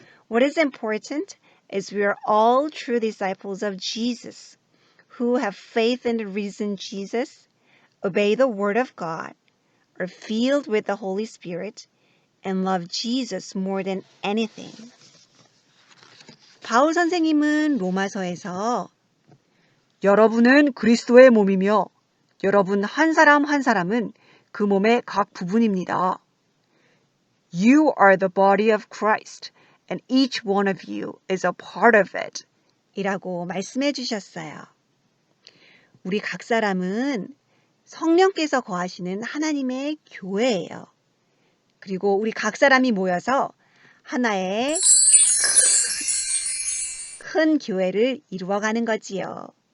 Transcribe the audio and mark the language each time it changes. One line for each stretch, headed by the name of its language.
English: What is important is we are all true disciples of Jesus, who have faith in the risen Jesus, obey the word of God, are filled with the Holy Spirit, and love Jesus more than anything.
Korean: 바울 선생님은 로마서에서 여러분은 그리스도의 몸이며 여러분 한 사람 한 사람은 그 몸의 각 부분입니다.
English: You are the body of Christ, and each one of you is a part of it.
Korean: 이라고 말씀해 주셨어요. 우리 각 사람은 성령께서 거하시는 하나님의 교회예요. 그리고 우리 각 사람이 모여서 하나의 큰 교회를 이루어가는 거지요.